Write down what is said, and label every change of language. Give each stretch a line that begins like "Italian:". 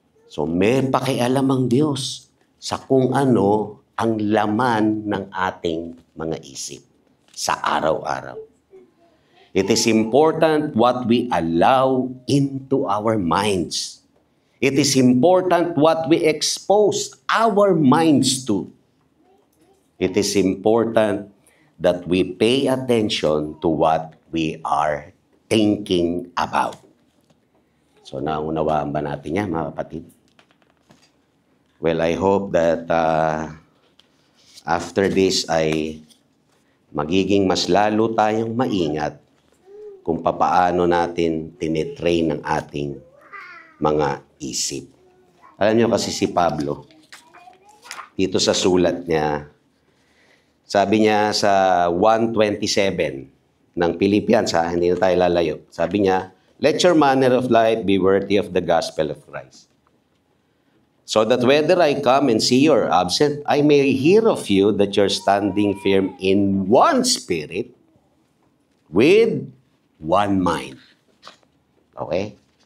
Filipino: So may pakialam ang Diyos sa kung ano ang laman ng ating mga isip sa araw-araw.
English: It is important what we allow into our minds. It is important what we expose our minds to. It is important that we pay attention to what we are thinking about.
Filipino: So naunawaan ba natin yan, mga kapatid?
English: Well, I hope that after this
Filipino: ay magiging mas lalo tayong maingat kung papaano natin tinitrain ang ating mga isip. Alam niyo kasi si Pablo, dito sa sulat niya, sabi niya sa 1:27 ng Philippians, hindi na tayo lalayo. Sabi niya,
English: let your manner of life be worthy of the gospel of Christ. So that whether I come and see you or absent, I may hear of you that you're standing firm in one spirit, with one mind. Okay?